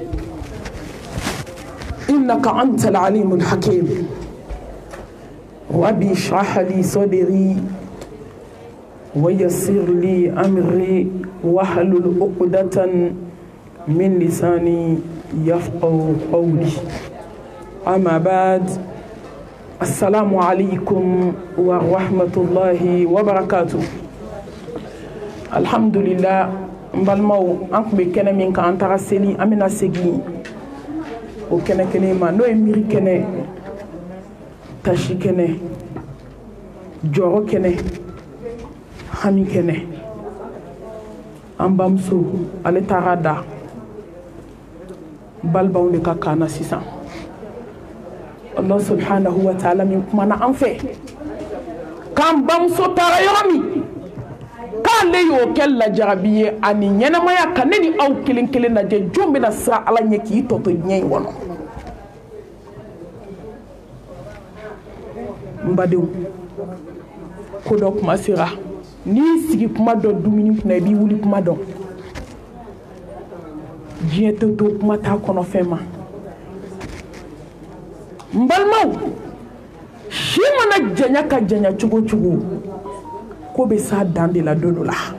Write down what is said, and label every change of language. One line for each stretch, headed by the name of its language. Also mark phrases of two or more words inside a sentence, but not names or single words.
Arabic: إنك أنت العليم الحكيم ربي اشرح لي صدري ويسر لي أمري واحلل عقدة من لساني يفقهوا قولي أما بعد السلام عليكم ورحمة الله وبركاته الحمد لله
Bambara: mbalmaw an kun bɛ kɛnɛ min kan an taga seli an bɛna segin o kɛnɛ kelen ma n'o ye miiri kɛnɛ tasi kɛnɛ jɔrɔ kɛnɛ hami kɛnɛ an bamuso ale taara da balibaw de ka kan na sisan
Arabic: الله سبحانه وتعالى
Bambara: min kumana an fɛ k'an bamuso taara yɔrɔ min k'ale y'o kɛ lajarabi ye ani ɲɛnamaya ka ne ni aw kelen kelen lajɛ jɔn bɛna siran ala ɲɛ k'i tɔ to ɲɛ in kɔnɔ n badenw ko dɔ kuma sera n'i sigi kuma dɔ dumuni kunna i b'i wuli kuma dɔn diɲɛ tɛ to kuma t'a kɔnɔ fɛn ma n balimaw si mana janya ka janya cogo cogo ko bɛ s'a dan de la don dɔ la